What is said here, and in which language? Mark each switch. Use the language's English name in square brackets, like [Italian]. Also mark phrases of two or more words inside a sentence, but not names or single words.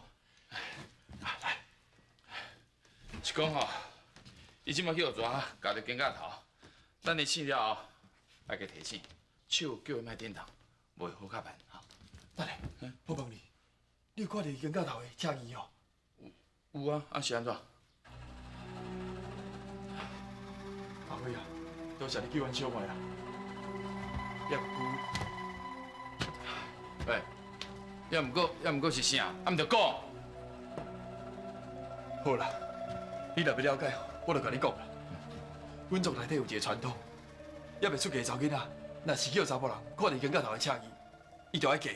[Min Nan Chinese] 来，是讲吼，伊即马去学抓，夹着肩胛头，等伊醒了后，爱加提醒，手叫伊莫点动，袂好较慢哈。等下，我问你，你有看到肩胛头的赤字哦？有啊，啊是安怎？阿辉啊，多谢你救阮小妹啦。也喂，也毋过是啥？啊，毋着讲。好啦，你若要了解，我就甲你讲啦。阮族内底有一个传统，也未出嫁的查囡仔，若是叫查某人看到肩胛头的赤字，伊就爱嫁伊。